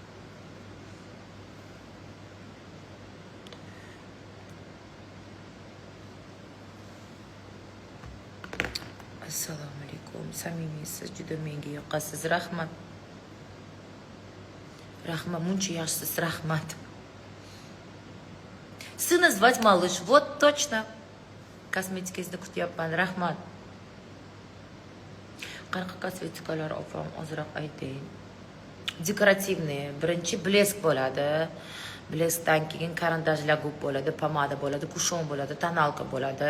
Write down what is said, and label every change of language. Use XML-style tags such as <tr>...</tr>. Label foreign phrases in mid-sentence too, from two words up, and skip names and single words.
<uz>Assalomu alaykum. Samimiysiz, juda menga yoqasiz. Rahmat. Rahmat, muncha yaxshisiz, rahmat.</uz> <ru>Сына звать малыш, вот точно.</ru> <uz>Kosmetikazni kutyapman, rahmat. Qanaqa kosmetikalar opam, ozroq ayting. Dekorativniy, birinchi blesk bo'ladi. Bleskdan keyin karandajlar gub bo'ladi, pomada bo'ladi, kushon bo'ladi, tonalka bo'ladi.</uz>